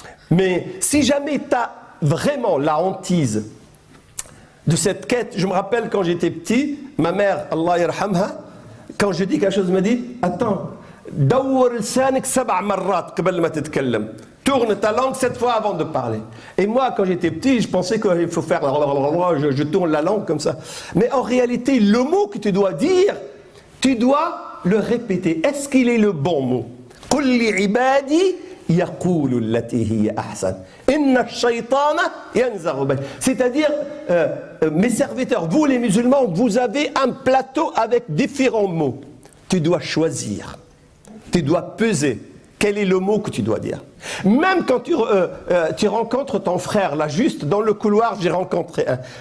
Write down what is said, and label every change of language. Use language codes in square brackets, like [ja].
[fr] Mais si jamais tu as vraiment la hantise de cette quête, je me rappelle quand j'étais petit, ma mère, Allah yarhamha, quand je dis quelque chose, elle me dit, attends, [ar] دور لسانك 7 مرات قبل ما تتكلم. [fr] Tourne ta langue 7 fois avant de parler. Et moi, quand j'étais petit, je pensais qu'il faut faire... Je tourne la langue comme ça. Mais en réalité, le mot que tu dois dire, tu dois le répéter. Est-ce qu'il est le bon mot? [ar] قل لعبادي يقولوا التي هي أحسن إن الشيطان ينزغ بين. [fr] C'est-à-dire, mes serviteurs, vous les musulmans, vous avez un plateau avec différents mots. Tu dois choisir. Tu dois peser. Quel est le mot que tu dois dire? Même quand tu rencontres ton frère, là, juste dans le couloir, j'ai rencontré un.